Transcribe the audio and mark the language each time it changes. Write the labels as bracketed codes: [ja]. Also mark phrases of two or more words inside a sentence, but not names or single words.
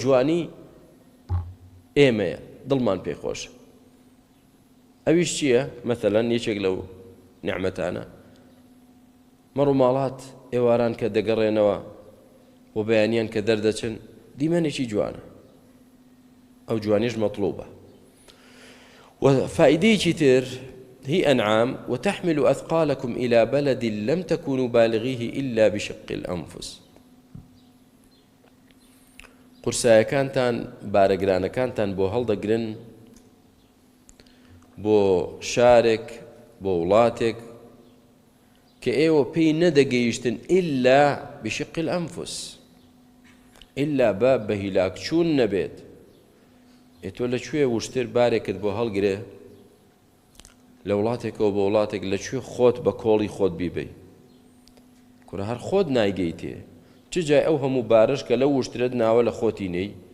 [ckb] جوانی ئێمەیە دڵمان پێی خۆشە ئەویش چییە مەثەلەن یەکێک لەو نعمەتانە مەڕ و ماڵات ئێواران کە دەگەڕێنەوە بۆ بەیانیان کە دەردەچن دیمەنێکی جوانە ئەو جوانیش مەطلوبە وفائدەیەکی تر [ar] هي أنعام وتحمل أثقالكم إلى بلد لم تكونوا بالغيه إلا بشق الأنفس [ckb] قورسایەکانتان بارەگرانەکانتان بۆ هەڵدەگرن بۆ شارێک بۆ وڵاتێک کە ئێوە پێی نەدەگەیشتن [ar] إلا بشق الأنفس [ckb] إلا بە هیلاک چوون نەبێت تۆ لەکوێ وشتر بارێکت بۆ هەڵگرێ لە وڵاتێکەوە بە وڵاتێک لەکوێ خۆت بە کۆڵی خۆت بیبەی کورە هەر خۆت نایگەیتێ چ جای ئەو هەموو بارش کە لەو وشترت ناوە لە خۆتی نەی